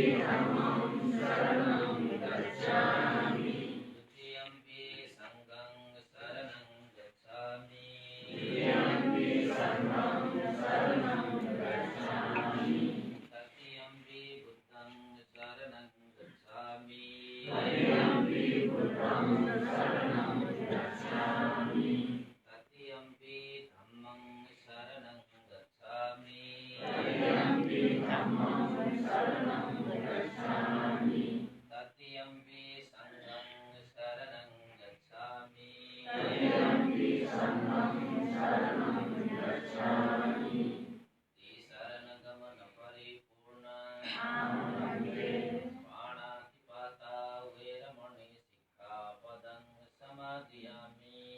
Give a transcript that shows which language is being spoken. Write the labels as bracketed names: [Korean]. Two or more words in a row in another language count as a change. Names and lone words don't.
[Pali] द्वितीयम्पि संघं शरणं गच्छामि तृतीयम्पि बुद्धं शरणं गच्छामि तृतीयम्पि धम्मं शरणं गच्छामि तृतीयम्पि संघं शरणं गच्छामि शरणगमन परिपूर्ण पाणातिपाता वैरमणि सिक्खापदं समादयामि